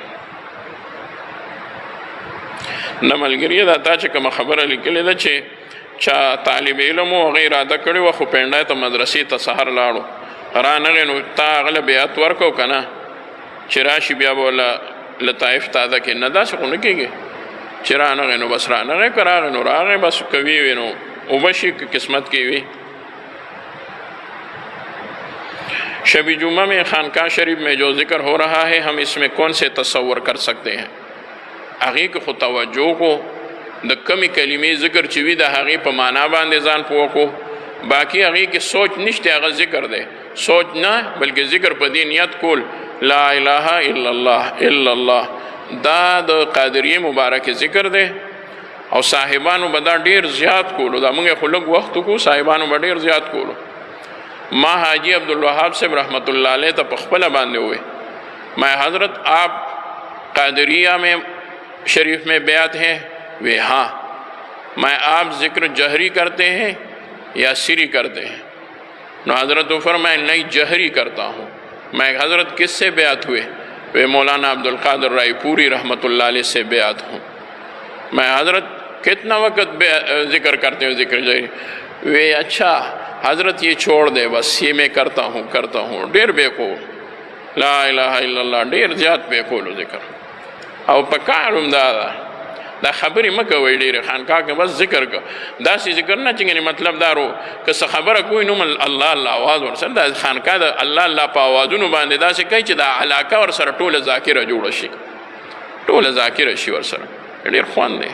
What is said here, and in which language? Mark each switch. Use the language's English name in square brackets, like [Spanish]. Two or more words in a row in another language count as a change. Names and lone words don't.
[Pashto] نه ملګریه دا تا چې کومه خبره لیکلې ده چې چا طالب علم و هغه اراده کړې وه خو پنډی ته مدرسې ته سهار لاړو رانغې نو تا هغه له بیعت ورکړو که نه چې راشي بیا به وله لطایف تازه کې نه داسې خو نه کېږي چې رانغی نو بس رانغی، که راغی نو راغی، بس کوي وي نو اوبه شي، که قسمت کې وي. [Urdu] شب جمعہ میں خانقاہ شریف میں جو ذکر ہو رہا ہے ہم اس میں کون سے تصور کر سکتے ہیں؟ [Pashto] هغې کې خو توجه کو د کمی کلمې ذکر چې وي د هغې په معنا باندې ځان پوه کو، باقي هغې کې سوچ نشته، هغه ذکر دی، سوچ نه بلکې ذکر په دې نیت کول [Arabic] لا اله الا الله الا الله، [Pashto] دا د قادریه مبارک ذکر دی او صاحبانو به دا ډېر زیات کولو، دا موږ خو لږ وخت وکړو، صاحبانو به ډېر زیات کولو. ما حاجی عبدالوهاب صاحب رحمت اللہ علیہ ته په خپله باندې [Urdu] ہوئے، میں حضرت آپ قادریہ میں شریف میں بیعت ہیں؟ وے ہاں. میں آپ ذکر جہری کرتے ہیں یا سری کرتے ہیں؟ نو حضرت کو فرمایا نہیں جہری کرتا ہوں. میں حضرت کس سے بیعت ہوئے؟ وے مولانا عبدالقادر رائے پوری رحمت اللہ علیہ سے بیعت ہوں. میں حضرت کتنا وقت ذکر کرتے ہو ذکر جہری؟ وے اچھا حضرت یہ چھوڑ دے، بس یہ میں کرتا ہوں [Pashto] ډیر بے قول [Arabic] لا الہ الا اللہ، [Pashto] ډیر زیات بے قول ذکر. او پکارم دا خبرې مه کوئ ډېرې خانقاه کې، بس ذکر که داسې ذکر نه چې مطلب دارو که څه خبره کوئ نو الله الله آواز ورسره، دا خانقاه د الله الله په آوازونو باندې داسې کوي چې دا علاقه ورسره ټوله ذاکره جوړه شي، ټوله ذاکره شي ورسره، ډېر خوند دی.